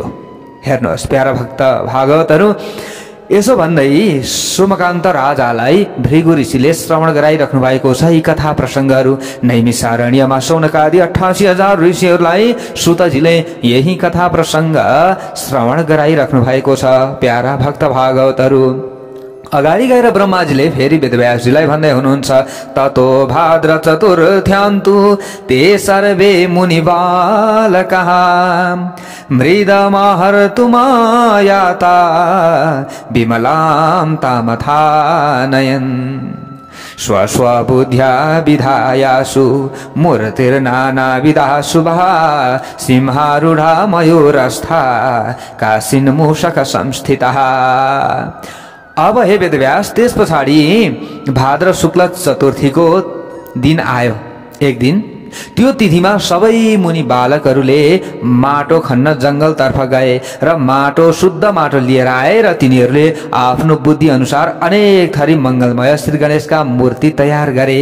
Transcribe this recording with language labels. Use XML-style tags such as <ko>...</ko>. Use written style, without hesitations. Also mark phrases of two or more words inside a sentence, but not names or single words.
<ne>हेर्नुहोस् प्यारा भक्त भागवतहरू, यसो भन्दै सोमकान्त राजालाई भृगु ऋषिले श्रवण गराइराख्नु भएको छ। यी कथा प्रसङ्गहरू नैमिषारण्यमा शौनकादि 88,000 ऋषिहरूलाई सुतजीले यही कथा प्रसङ्ग श्रवण गराइराख्नु भएको छ। प्यारा भक्त भागवतहरू, अगाडि गएर ब्रह्माजीले फेरि वेदव्यासजीलाई भन्दै हुनुहुन्छ,</ne> <sa>ततो भाद्र चतुर्थ्यान्तु ते सर्वे मुनिबालकाः मृदमहर्तु मायाता विमलां तामथानयन् स्वस्वबुद्ध्या विधायासु मूर्तिर्नानाविधा शुभः सिंहारूढा मयूरस्था काशीन्मूषक संस्थितः।</sa> <ne>अब हे वेदव्यास, त्यस पछाडि भाद्र शुक्ल चतुर्थीको दिन आयो। एक दिन त्यो तिथिमा सबै मुनि बालकहरूले माटो खन्न जंगलतर्फ गए र माटो शुद्ध माटो लिएर आए र तिनीहरूले आफ्नो बुद्धि अनुसार अनेक थरी मंगलमय श्री गणेशका मूर्ति तयार गरे।</ne>